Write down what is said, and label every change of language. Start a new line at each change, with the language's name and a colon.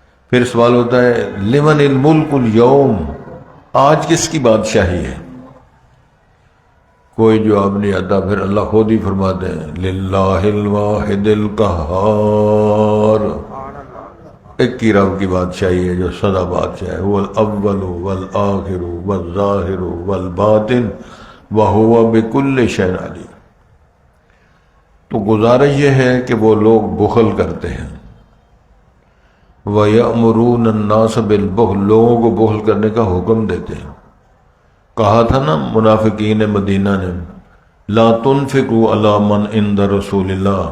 Urdu: پھر سوال ہوتا ہے
Arabic: لمن الملک اليوم،
Urdu: آج کس کی بادشاہی ہے؟ کوئی جواب نہیں آتا. پھر اللہ خود ہی فرماتے ہیں
Arabic: للہ الواحد القہار،
Urdu: ایک ہی رب کی بادشاہی ہے جو سدا بادشاہ ہے.
Arabic: هو الاول والآخر والظاہر والباطن وهو بكل شيء علیم.
Urdu: تو گزارش یہ ہے کہ وہ لوگ بخل کرتے ہیں.
Arabic: وَيَأْمُرُونَ النَّاسَ بِالْبُخْلِ،
Urdu: لوگوں کو بخل کرنے کا حکم دیتے ہیں. کہا تھا نا منافقین مدینہ نے
Arabic: لا تنفقوا علی من عند رسول اللہ.